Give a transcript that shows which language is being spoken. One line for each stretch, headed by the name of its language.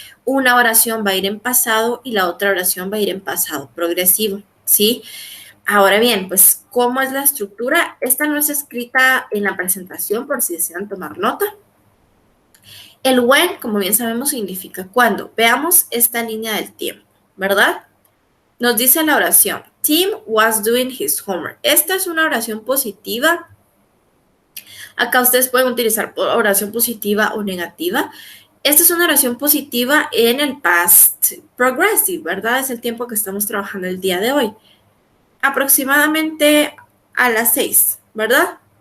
Spanish: Una oración va a ir en pasado y la otra oración va a ir en pasado progresivo, ¿sí? Ahora bien, pues, ¿cómo es la estructura? Esta no es escrita en la presentación por si desean tomar nota. El when, como bien sabemos, significa cuando. Veamos esta línea del tiempo, ¿verdad? Nos dice la oración,
English: Tim was doing his homework.
Spanish: Esta es una oración positiva. Acá ustedes pueden utilizar oración positiva o negativa. Esta es una oración positiva en el past progressive, ¿verdad? Es el tiempo que estamos trabajando el día de hoy. Aproximadamente a las 6, ¿verdad?